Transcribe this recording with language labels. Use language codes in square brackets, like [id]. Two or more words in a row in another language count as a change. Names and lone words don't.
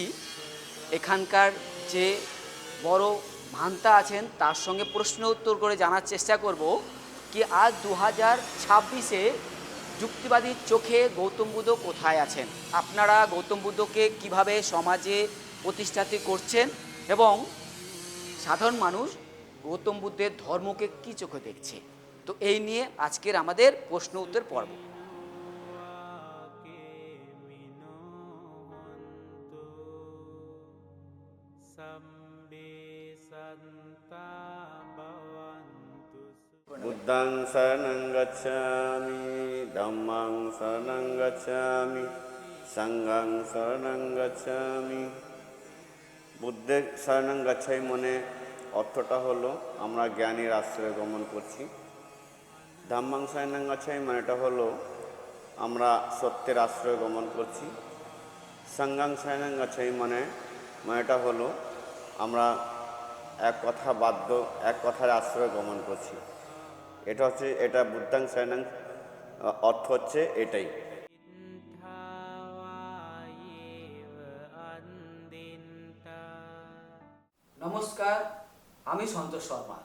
[bn] এখানকার যে বড় ভান্তা আছেন তার সঙ্গে প্রশ্ন উত্তর করে জানার চেষ্টা করব কি আজ 2026-এ যুক্তিবাদীর চোখে গৌতম বুদ্ধ কোথায় আছেন, আপনারা গৌতম বুদ্ধকে কিভাবে সমাজে প্রতিষ্ঠিত করছেন এবং সাধারণ মানুষ গৌতম বুদ্ধের ধর্মকে কী চোখে দেখছে। তো এই নিয়ে আজকের আমাদের প্রশ্ন উত্তর পর্ব। [pi] বুদ্ধং শরণং গচ্ছামি, ধম্মং শরণং গচ্ছামি, সংঘং শরণং গচ্ছামি। [bn] বুদ্ধের [pi] শরণং গচ্ছামি [bn] মনে অর্থটা হলো আমরা জ্ঞানীর আশ্রয়ে গমন করছি। [pi] ধম্মং শরণং গচ্ছামি [bn] মানেটা হলো আমরা সত্যের আশ্রয়ে গমন করছি। [pi] সংঘং শরণং গচ্ছামি [bn] মানেটা হলো আমরা এক কথার আশ্রয়ে গমন করছি। এটা [pi] বুদ্ধাং শরণং [bn] অর্থ হচ্ছে এটাই। নমস্কার, আমি সন্তোষ শর্মা।